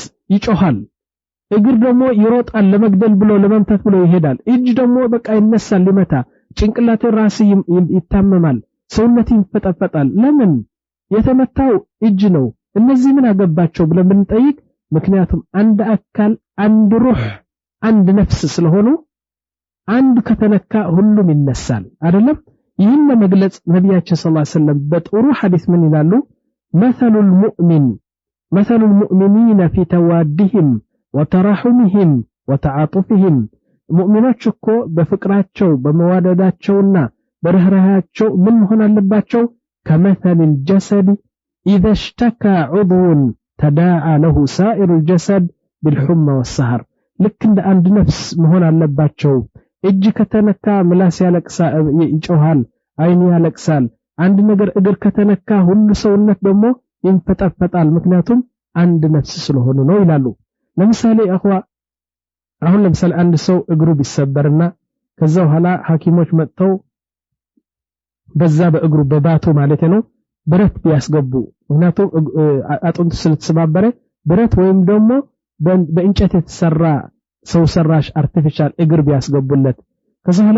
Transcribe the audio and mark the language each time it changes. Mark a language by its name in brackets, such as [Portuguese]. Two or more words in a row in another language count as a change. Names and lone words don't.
[Amharic] ይጮሃል እግር ደግሞ ይሮጣል ለመግደል ብሎ ለመምታት ብሎ ይሄዳል እጅ ደግሞ በቃ ይነሳል ሊመታ ጭንቅላት ራስ ይታመማል ሰውነት ይፈጠፈጣል ለምን የተመታው እጅ ነው እነዚህ ምን አገባቸው ብለን ብንጠይቅ ምክንያቱም አንድ አካል አንድ ሩህ አንድ ነፍስ ስለሆኑ አንድ ከተነካ ሁሉም ይነሳል አይደለም ይህን ለመግለጽ ነብያችን [Arabic] صلى الله عليه وسلم [Amharic] በጥሩ ሐዲስ ምን ይላሉ [Arabic] مثل المؤمنين في توادهم وتراحمهم وتعاطفهم [Amharic] ሙእሚኖች እኮ በፍቅራቸው በመዋደዳቸውና በርህራሃቸው ምን መሆን አለባቸው [Arabic] كمثل الجسد إذا اشتكى عضو تداعى له سائر الجسد بالحمى والسهر [Amharic] ልክ እንደ አንድ ነፍስ መሆን አለባቸው እጅ ከተነካ ምላስ ይጮሃል አይን ያለቅሳል አንድ ነገር እግር ከተነካ ሁሉ ሰውነት ደግሞ ይንፈጠፈጣል ምክንያቱም አንድ ነፍስ ስለሆነ ነው ይላሉ ለምሳሌ አሁን ለምሳሌ አንድ ሰው እግሩ ቢሰበርና ከዛ በኋላ ሐኪሞች መጥተው በዛ በእግሩ በባቶ ማለት ነው ብረት ቢያስገቡ ምክንያቱም አጥንቱ ስለተሰባበረ ብረት ወይም ደግሞ በእንጨት የተሰራ ሰው ሰራሽ አርቲፊሻል እግር ቢያስገቡለት ከዛ በኋላ